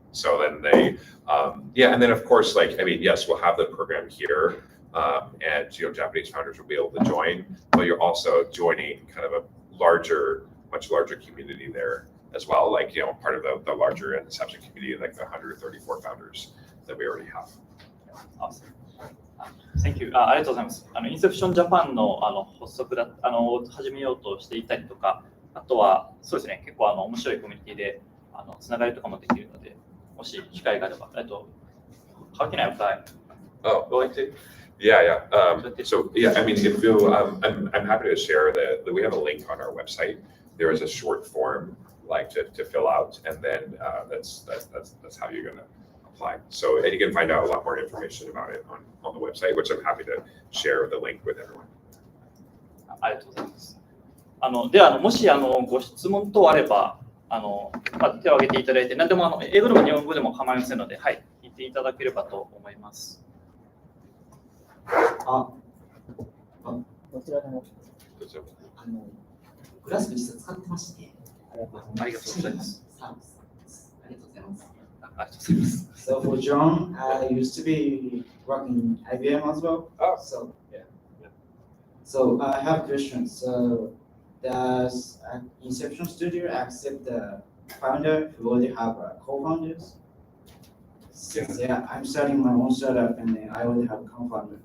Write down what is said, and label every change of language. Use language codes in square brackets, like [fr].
[en] So then and then of course yes, we'll have the program here, and Japanese founders will be able to join, but you're also joining kind of a much larger community there as well. Like part of the larger Inception community, like the 134 founders that we already have. Awesome. Thank you. [ja] ありがとうございます。インセプションジャパンの発足始めようとしていたりとか、あとはそうですね、結構面白いコミュニティでつながりとかもできるので、もし機会があれば、 [en] How can I apply? Oh, Go into? Yeah. So yeah, I mean, if you, I'm happy to share that we have a link on our website. There is a short form like to fill out, and then that's how you're gonna apply. So and you can find out a lot more information about it on the website, which I'm happy to share the link with everyone. [ja] ありがとうございます。ではもしご質問等あれば手を挙げていただいて、何でも英語でも日本語でも構いませんので、はい、聞いていただければと思います。どちらでもグラスプ実は使ってまして、ありがとうございます。サービスありがとうございます。ありがとうございます。 [en] So for John, I used to be working IBM as well. Oh. So yeah. So I have questions. So does Inception Studio accept the founder who already have co-founders? Since I'm starting my own startup and then I already have a co-founder.